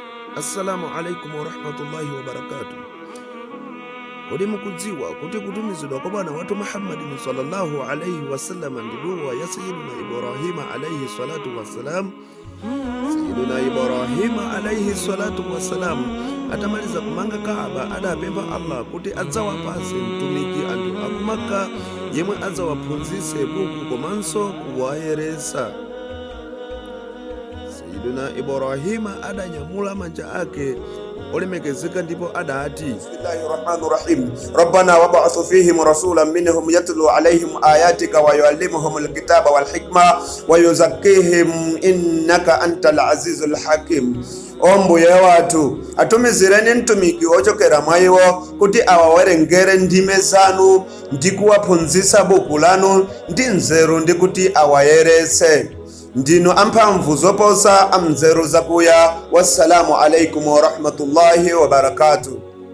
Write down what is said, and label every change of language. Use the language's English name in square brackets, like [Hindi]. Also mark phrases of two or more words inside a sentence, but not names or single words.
[Arabic] السلام عليكم ورحمة الله وبركاته. [Nyanja] Kodi mukudziwa kuti kutumizidwa kwa bwana watu Muhammadin [Arabic] صلى الله عليه وسلم [Nyanja] ndi dua ya Sayyidina Ibrahima [Arabic] عليه الصلاة والسلام. [Nyanja] Sayyidina Ibrahima [Arabic] عليه الصلاة والسلام [Nyanja] atamaliza kumanga Kaaba adapempha Allah kuti adzawapase mtumiki anthu aku Makka yemwe adzawaphunzitse buku komanso kuwayeresa. Sayyidina Ibrahima adanyamula manja ake olemekezeka ndipo adati, [Arabic] بسم الله الرحمن الرحيم. ربنا وابعث فيهم رسولا منهم يتلو عليهم آياتك ويعلمهم الكتاب والحكمة ويزكيهم إنك أنت العزيز الحكيم. [Nyanja] Ombuye watu atumizireni mtumiki wochokera mwa iwo kuti awawerengere ndime zanu ndi kuwaphunzitsa buku lanu ndi nzeru ndi kuti awayerese. Ndinu amphamvu zoposa amzeru zakuya. [Arabic] والسلام عليكم ورحمة الله وبركاته.